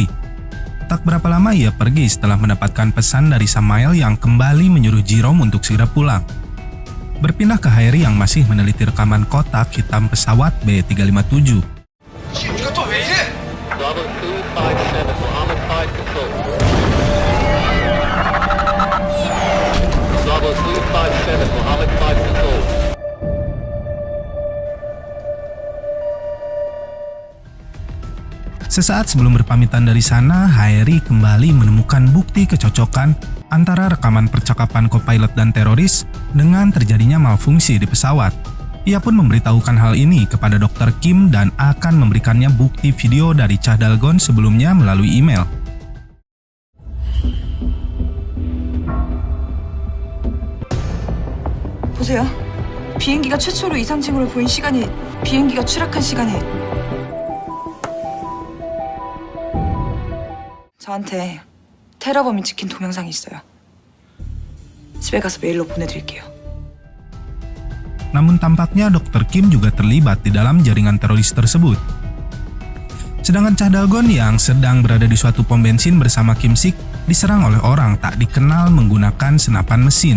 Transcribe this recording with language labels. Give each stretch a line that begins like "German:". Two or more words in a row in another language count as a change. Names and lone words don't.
Indonesian: Tak berapa lama ia pergi setelah mendapatkan pesan dari Samael yang kembali menyuruh Jerome untuk segera pulang. Berpindah ke Harry yang masih meneliti rekaman kotak hitam pesawat B357.
Korean: 이거 또 왜 이래?
English: Bravo 257, Mohammed 5 control. Bravo 257, Mohammed 5 control.
Indonesian: Sesaat sebelum berpamitan dari sana, Harry kembali menemukan bukti kecocokan antara rekaman percakapan kopilot dan teroris dengan terjadinya malfungsi di pesawat. Ia pun memberitahukan hal ini kepada Dr. Kim dan akan memberikannya bukti video dari Cha Dalgon sebelumnya melalui email.
Korean: 보세요. 비행기가 최초로 이상 징후를 보인 시간이 비행기가 추락한 시간이 저한테 테러범이 찍힌 동영상이 있어요. 집에 가서 메일로 보내드릴게요.
Indonesian: Namun tampaknya Dr. Kim juga terlibat di dalam jaringan teroris tersebut. Sedangkan Cha Dalgon yang sedang berada di suatu pom bensin bersama Kim Sik diserang oleh orang tak dikenal menggunakan senapan mesin.